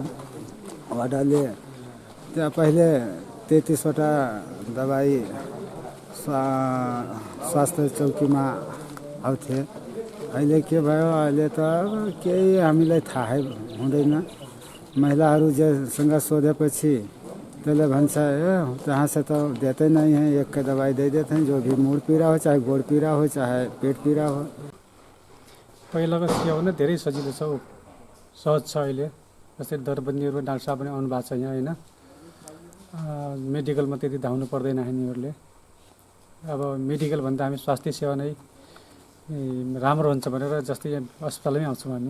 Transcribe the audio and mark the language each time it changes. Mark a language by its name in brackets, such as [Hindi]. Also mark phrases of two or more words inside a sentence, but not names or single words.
[Nepali] वार्डले त्यहाँ पहिले 33वटा दबाई स्वास्थ्य चौकीमा आउँथे। अहिले के भयो, अहिले त केही हामीलाई थाहै हुँदैन। महिलाहरू जेसँग सोधेपछि त्यसले भन्छ त्यहाँ [Hindi] से तो देते नहीं हैं, एक का दवाई दे देते हैं, जो भी मुड़ पीड़ा हो, चाहे गोड़ पीड़ा हो, चाहे पेट पीड़ा हो। [Nepali] पहिलाको सेवा नै धेरै सजिलो छ, सहज छ। अहिले जस्तै दरबन्दीहरू डाक्टर साहब पनि आउनु भएको छ यहाँ होइन। मेडिकलमा त्यति धाउनु पर्दैन हामीहरूले। अब मेडिकल भन्दा हामी स्वास्थ्य सेवा नै राम्रो हुन्छ भनेर जस्तै अस्पतालमै आउँछौँ हामी।